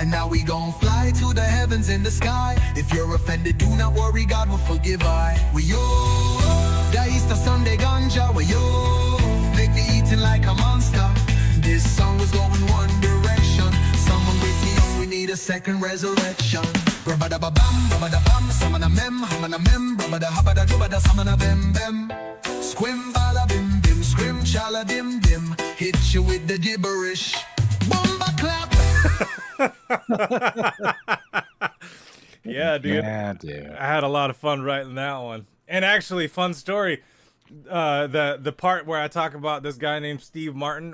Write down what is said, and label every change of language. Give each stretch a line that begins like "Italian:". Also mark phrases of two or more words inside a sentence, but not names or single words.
English: And now we gon' fly to the heavens in the sky. If you're offended, do not worry, God will forgive I. We yo, the Easter Sunday ganja, we yo, make me eating like a monster. This song was going one direction. Someone with me, we need a second resurrection. Brabada bam, brabada bam, samana mem, hamana mem, brabada habada dubada samana bem bem. Squim bala bim bim, scrim chala dim dim. Hit you with the gibberish. Bomba clap. Yeah, dude. Yeah, dude. I had a lot of fun writing that one. And actually, fun story. The part where I talk about this guy named Steve Martin.